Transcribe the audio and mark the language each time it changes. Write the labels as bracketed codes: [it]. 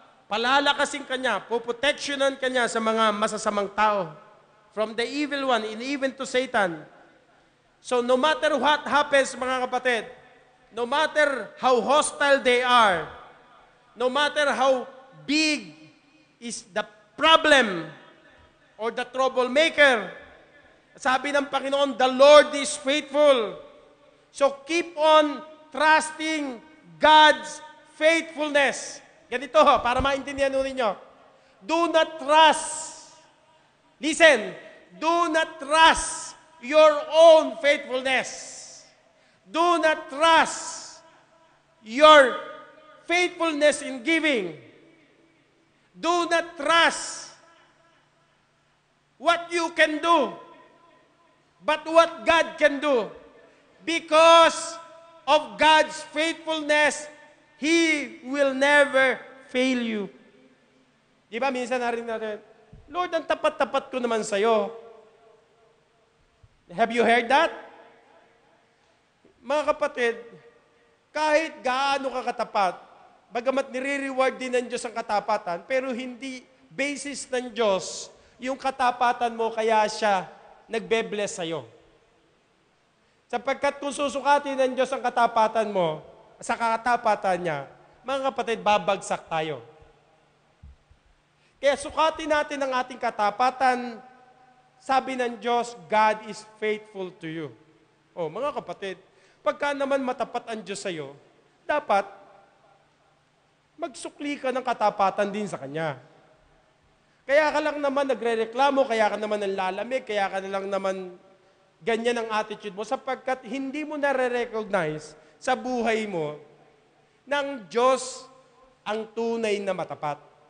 [tl] Palalakasin Kanya, puproteksyonan Kanya sa mga masasamang tao. [en] From the evil one, and even to Satan. So no matter what happens, [tl] mga kapatid, [en] no matter how hostile they are, no matter how big is the problem or the troublemaker, [tl] sabi ng Panginoon, [en] the Lord is faithful. So keep on trusting God's faithfulness. [tl] Ganito ho, para maintindihan ninyo. [en] Do not trust. Listen, do not trust your own faithfulness. Do not trust your faithfulness in giving. Do not trust what you can do, but what God can do. Because of God's faithfulness, He will never fail you. [tl] Di ba, minsan narinig natin, Lord, ang tapat-tapat ko naman sa'yo. [en] Have you heard that? [tl] Mga kapatid, kahit gaano ka katapat, bagamat nire-reward din ng Diyos ang katapatan, pero hindi basis ng Diyos yung katapatan mo, kaya siya nagbe-bless sa'yo. Sapagkat kung susukatin ng Diyos ang katapatan mo, sa katapatan niya, mga kapatid, babagsak tayo. Kaya sukatin natin ang ating katapatan. Sabi ng Diyos, [en] God is faithful to you. [tl] Oh, mga kapatid, pagka naman matapat ang Diyos sa'yo, dapat magsukli ka ng katapatan din sa Kanya. Kaya ka lang naman nagre-reklamo, kaya ka naman nanlalamig, kaya ka na lang naman ganyan ang attitude mo, sapagkat hindi mo nare-recognize sa buhay mo ng Diyos ang tunay na matapat.